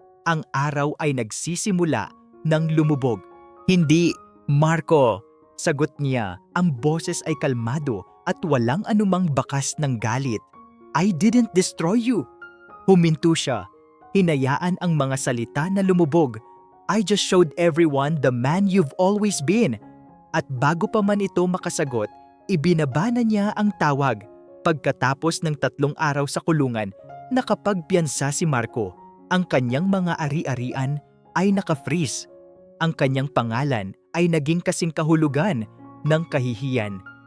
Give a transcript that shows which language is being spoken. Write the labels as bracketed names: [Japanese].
[Filipino] Ang araw ay nagsisimula ng lumubog. "Hindi, Marco," sagot niya. Ang boses ay kalmado at walang anumang bakas ng galit. [English] "I didn't destroy you." [Filipino] Huminto siya. Hinayaan ang mga salita na lumubog. [English] "I just showed everyone the man you've always been." [Filipino] At bago pa man ito makasagot, ibinaba na niya ang tawag. Pagkatapos ng 3 araw sa kulungan, nakapagpiyansa si Marco. Ang kanyang mga ari-arian ay naka-freeze. Ang kanyang pangalan ay naging kasing kahulugan ng kahihiyan.